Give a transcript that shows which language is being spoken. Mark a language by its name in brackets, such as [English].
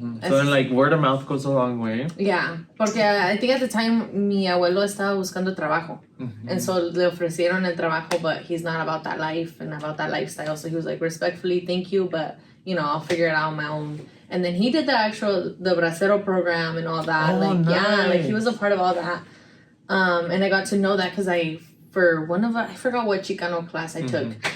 [English] So then like word of mouth goes a long way. Yeah, [Spanish] porque [English] I think at the time [Spanish] mi abuelo estaba buscando trabajo. [English] And so [Spanish] le ofrecieron el trabajo, [English] but he's not about that life and about that lifestyle. So he was like, respectfully, thank you, but you know, I'll figure it out on my own. And then he did the Bracero program and all that. Oh, like, nice. yeah, like he was a part of all that. And I got to know that because for one of, I forgot what Chicano class I took.